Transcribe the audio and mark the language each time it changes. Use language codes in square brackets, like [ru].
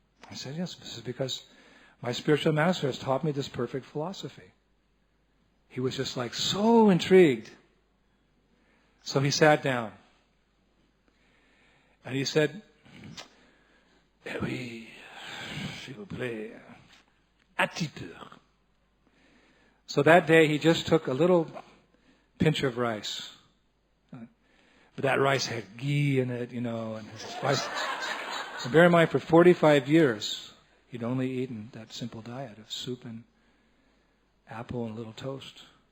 [en] I said, yes, this is because my spiritual master has taught me this perfect philosophy. He was just like so intrigued. So he sat down. And he said, [fr] oui, s'il vous plaît, un petit peu. [en] So that day he just took a little pinch of rice. But that rice had ghee in it, and his spice. And bear in mind, for 45 years, he'd only eaten that simple diet of soup and apple and a little toast.